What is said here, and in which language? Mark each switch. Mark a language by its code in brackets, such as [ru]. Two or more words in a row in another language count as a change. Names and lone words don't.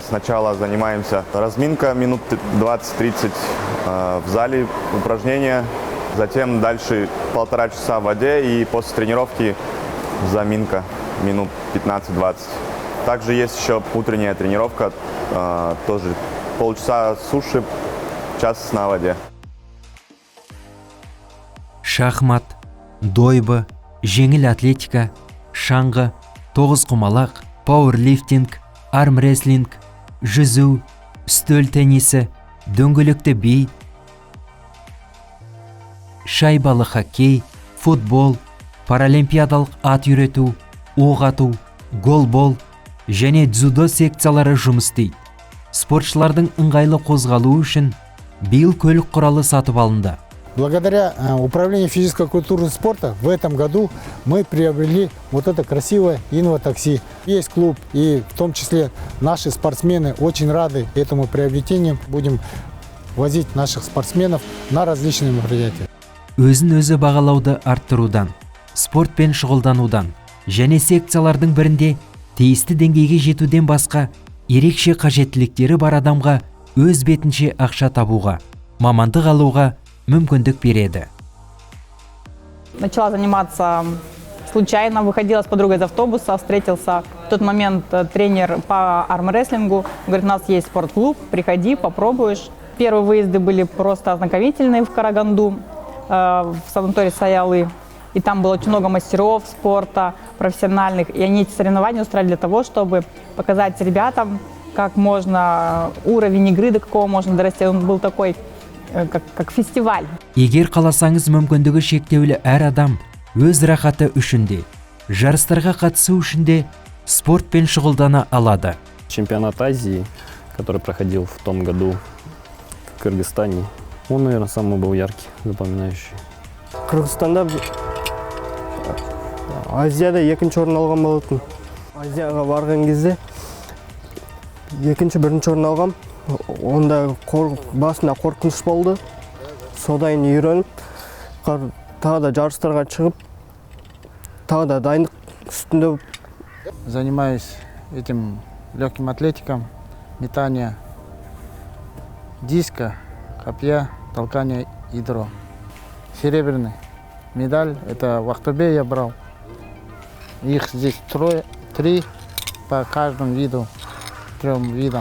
[ru] Сначала занимаемся разминка минут 20-30 в зале, упражнения. Затем дальше 1,5 часа в воде и после тренировки заминка минут 15-20. Также есть еще утренняя тренировка, тоже полчаса суши, час на воде. [kk] Шахмат, дойбы, жеңіл атлетика, шаңғы, тоғызқұмалақ, пауэрлифтинг, армрестлинг, жүзу, үстел теннисі, дөңгелекті би, шайбалы хоккей, футбол, паралимпиадалық ат үйрету, оқ ату, голбол және дзюдо секциялары жұмыс істейді. Спортшылардың ыңғайлы қозғалуы үшін биыл көлік құралы сатып алынды. [ru] Благодаря управлению физической культуры и спорта в этом году мы приобрели вот это красивое инватакси. Есть клуб, и в том числе наши спортсмены очень рады этому приобретению. Будем возить наших спортсменов на различные мероприятия. [kk] Өзін-өзі бағалауды арттырудан, спортпен шұғылданудан және секциялардың бірінде тиісті деңгейге жетуден басқа ерекше қажеттіліктері бар адамға өз бетінше ақша табуға, мамандық алуға мүмкіндік береді. [ru] Начала заниматься случайно, выходила с подругой из автобуса, встретился в тот момент тренер по армрестлингу, говорит, у нас есть спортклуб, приходи, попробуешь. Первые выезды были просто ознакомительные в Караганду, в санатории Саялы. И там было очень много мастеров спорта, профессиональных. И они эти соревнования устраивали для того, чтобы показать ребятам, как можно, уровень игры до какого можно дорасти. Он был такой, как фестиваль. [kk] Егер қаласаңыз мүмкіндігі шектеулі әр адам өз рахаты үшінде, жарыстарға қатысу үшінде спортпен шұғылдана алады. [ru] Чемпионат Азии, который проходил в том году в Кыргызстане, он, наверное, самый был яркий, запоминающий. [kk] Кыргызстанда Азияда екінші орын алған болатын. Азияға барған кезде бірінші орын алғам. Онда басында қорқыныш болды. Содан үйреніп, тағы да жарыстарға шығып, тағы да дайындық үстінде. [ru] Занимаюсь этим легким атлетиком, метание диска, копья, толкание ядро. Серебряный медаль, это в Актобе я брал. Их здесь 3 по каждому виду, 3 видам.